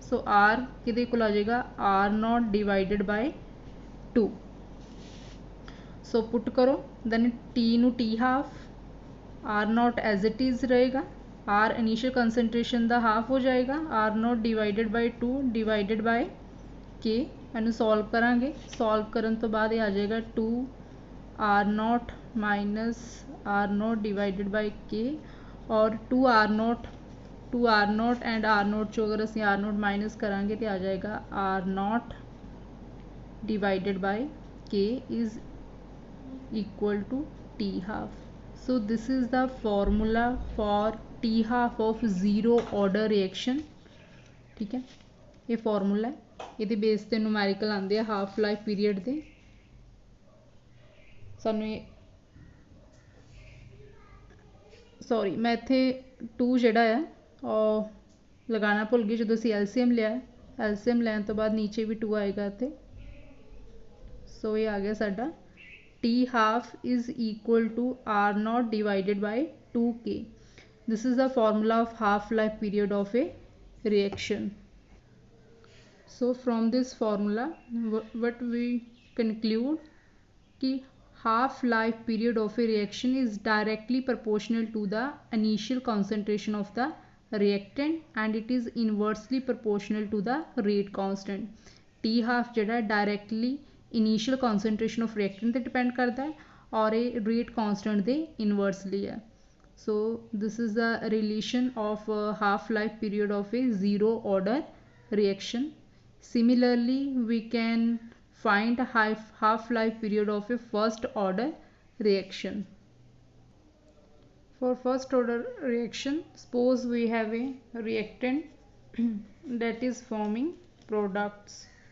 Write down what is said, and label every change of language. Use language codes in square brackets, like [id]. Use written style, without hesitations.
[pa] ਸੋ R ਕਿਹਦੇ ਕੋਲ ਆ ਜਾਏਗਾ, [en] R naught divided by 2। [pa] ਸੋ ਪੁੱਟ ਕਰੋ, ਦੈਨ T ਨੂੰ T half, R naught [en] as it is [pa] ਰਹੇਗਾ, R ਇਨੀਸ਼ੀਅਲ ਕਨਸੈਂਟਰੇਸ਼ਨ ਦਾ ਹਾਫ ਹੋ ਜਾਏਗਾ, [en] R naught divided by 2 divided by K। [pa] ਇਹਨੂੰ ਸੋਲਵ ਕਰਾਂਗੇ, ਸੋਲਵ ਕਰਨ ਤੋਂ ਬਾਅਦ ਇਹ ਆ ਜਾਏਗਾ [en] 2 R naught minus R naught divided by K, [pa] ਔਰ 2 [en] R naught and R naught ਚੋਂ ਅਗਰ ਅਸੀਂ R naught ਮਾਈਨਸ ਕਰਾਂਗੇ ਤੇ ਆ ਜਾਏਗਾ R naught divided by K is equal to T half. So this is the formula for T half of zero order reaction। [hi] ठीक है, ये formula है, [pa] ਇਹਦੇ ਬੇਸ ਤੇ numerical ਆਉਂਦੇ ਆ ਹਾਫ ਲਾਈਫ ਪੀਰੀਅਡ ਦੇ। ਸਾਨੂੰ ਸੌਰੀ ਮੈਂ ਇੱਥੇ 2 ਜਿਹੜਾ ਆ ਉਹ ਲਗਾਉਣਾ ਭੁੱਲ ਗਈ ਜਦੋਂ ਅਸੀਂ LCM ਲਿਆ। LCM ਲੈਣ ਤੋਂ ਬਾਅਦ ਨੀਚੇ ਵੀ 2 ਆਏਗਾ ਇੱਥੇ। ਸੋ ਇਹ ਆ ਗਿਆ ਸਾਡਾ [en] T half is equal to R naught divided by 2K. This is the formula of half life period of a reaction. So from this formula what we conclude कि half life period of a reaction is directly proportional to the initial concentration of the reactant and it is inversely proportional to the rate constant। [pa] T half ਜਿਹੜਾ directly [en] initial concentration of reactant [pa] 'ਤੇ depend ਕਰਦਾ ਹੈ ਔਰ ਇਹ rate constant ਦੇ inversely ਹੈ। [en] So this is the relation of half-life period of a zero order reaction. Similarly, we can find half-life period of a first order reaction. For first order reaction, suppose we have a reactant that is forming products.